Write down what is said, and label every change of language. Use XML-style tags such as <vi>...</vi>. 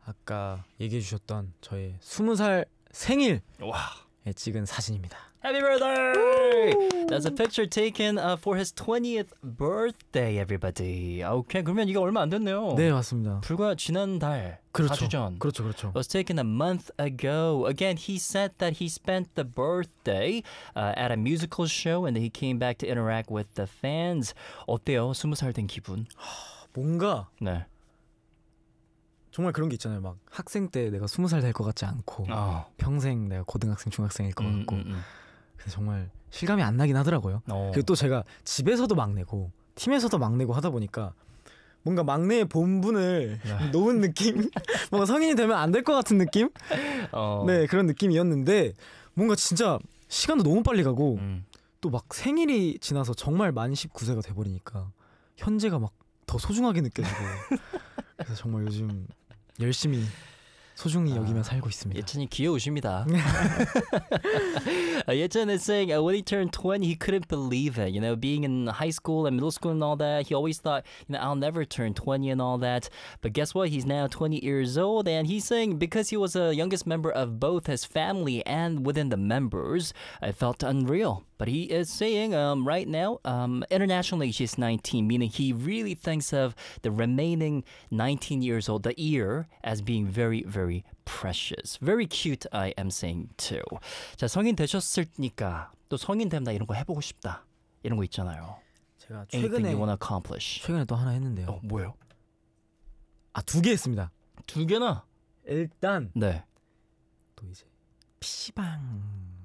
<ko>아까 얘기해 주셨던 저의 20살 생일 와. 찍은 사진입니다.</ko> <en>Happy birthday! That's a picture taken for his 20th birthday, everybody.</en> <ko>Okay, 그러면 이게 얼마 안 됐네요. 네, 맞습니다. 불과 지난달, 그렇죠. 4주 전. 그렇죠, 그렇죠.</ko> <en>It was taken a month ago. Again, he said that he spent the birthday at a musical show and he came back to interact with the fans.</en> <ko>어때요? 스무 살 된 기분? 뭔가 네. 정말 그런 게 있잖아요. 막 학생 때 내가 스무 살 될 것 같지 않고 평생 내가 고등학생, 중학생일 것 같고 근데 정말 실감이 안 나긴 하더라고요. 그리고 또 제가 집에서도 막내고 팀에서도 막내고 하다 보니까 뭔가 막내의 본분을 놓은 느낌? 뭔가 성인이 되면 안 될 것 같은 느낌? 네, 그런 느낌이었는데 뭔가 진짜 시간도 너무 빨리 가고 또 막 생일이 지나서 정말 만 19세가 돼버리니까 현재가 막 더 소중하게 느껴지고 그래서 정말 요즘 열심히 소중히 여기며 살고 있습니다. 예찬이 귀여우십니다.</ko> <en>Yechan is saying when he turned 20, he couldn't believe it. You know, being in high school and middle school and all that, he always thought, you know, I'll never turn 20 and all that. But guess what? He's now 20 years old. And he's saying because he was the youngest member of both his family and within the members, it felt unreal. But he is saying right now, internationally, she's 19, meaning he really thinks of the remaining 19 years old, the year, as being very, very precious. Very cute, I am saying too.</en> <ko>자, 성인 되셨으니까 또 성인 됨다 이런 거 해보고 싶다. 이런 거 있잖아요. 제가 최근에</ko> <en>you wanna accomplish.</en> <ko>최근에 또 하나 했는데요. 뭐예요? 아, 두 개 했습니다. 두 개나? 일단 네. 또 이제 PC방</ko>